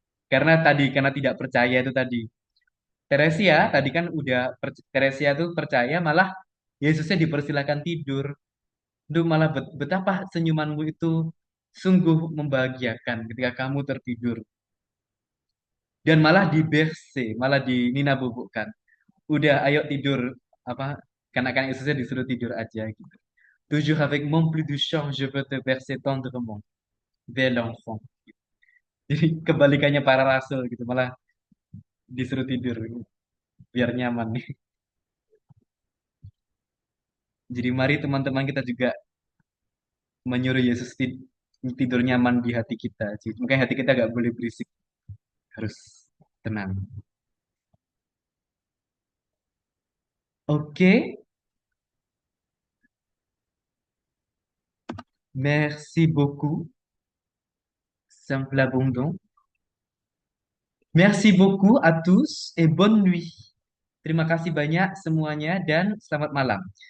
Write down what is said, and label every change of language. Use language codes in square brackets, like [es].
[id] Karena tidak percaya itu tadi. Teresia tadi kan udah Teresia tuh percaya malah Yesusnya dipersilakan tidur. Itu malah betapa senyumanmu itu sungguh membahagiakan ketika kamu tertidur. Dan malah di berse, malah di Nina bubukkan. Udah ayo tidur apa kan Yesusnya disuruh tidur aja gitu. [fr] Toujours avec mon plus de chant, je veux te bercer tendrement, bel enfant. [id] Jadi kebalikannya para rasul gitu, malah disuruh tidur biar nyaman nih. Jadi mari teman-teman kita juga menyuruh Yesus tidur nyaman di hati kita. Jadi, makanya hati kita gak boleh berisik, harus tenang. [fr] Oke, merci beaucoup, simple abondant. Merci beaucoup à tous et bonne nuit. [id] Terima kasih banyak semuanya dan selamat malam.